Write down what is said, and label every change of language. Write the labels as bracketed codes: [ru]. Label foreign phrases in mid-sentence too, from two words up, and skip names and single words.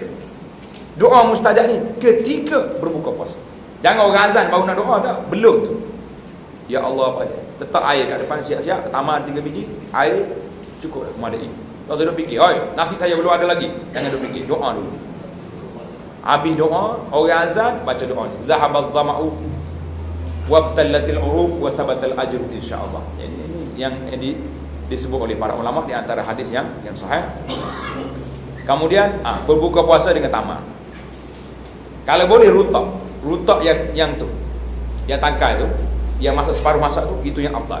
[ms] Doa mustajab ni ketika berbuka puasa. Jangan orang azan baru nak doa dah. Belum tu. [ar] يا الله, [ms] apa letak air kat depan siap-siap, tamar 3 biji, air cukup dah memadai. Tak usah duk fikir, oi, nasi saya belum ada lagi. Jangan duk fikir, doa dulu. Habis doa, orang azan baca doa ni. [ar] ذهب الظمأ وابتلت العروق وثبت الأجر إن شاء الله. [ms] Ini yang disebut oleh para ulama di antara hadis yang sahih. Kemudian berbuka puasa dengan tamar. Kalau boleh rutab yang tu, yang tangkai tu, yang masak separuh masak tu, itu yang afdal.